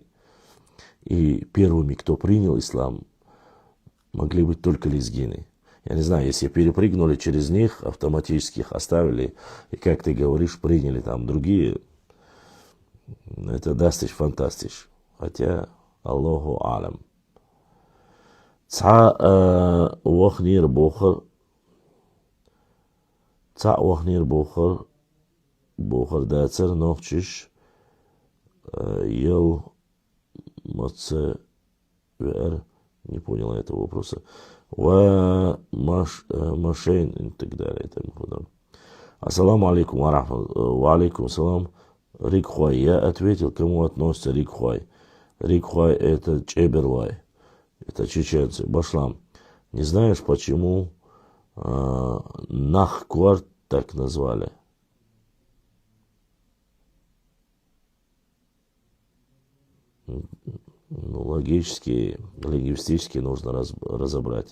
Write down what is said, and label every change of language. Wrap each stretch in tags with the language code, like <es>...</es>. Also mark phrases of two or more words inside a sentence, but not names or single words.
<ru>И первыми, кто принял ислам, могли быть только лезгины. Я не знаю, если перепрыгнули через них, автоматически их оставили, и, как ты говоришь, приняли там другие, это</ru> <de>das ist fantastisch.</de> <ru>Хотя,</ru> <ar>الله أعلم.</ar> <ce>Ца вахнир бохар дацер нохчиш ел маце вер.</ce> <ru>Не понял этого вопроса. Машейн и так далее. И тому подобное.</ru> <ar>السلام عليكم وعليكم السلام.</ar> <ru>Рикхуай. Я ответил, кому относится Рикхуай. Рикхуай это Чеберлай. Это чеченцы. Башлам. Не знаешь, почему Нахкварт так назвали? Ну, логически, лингвистически нужно разобрать.</ru>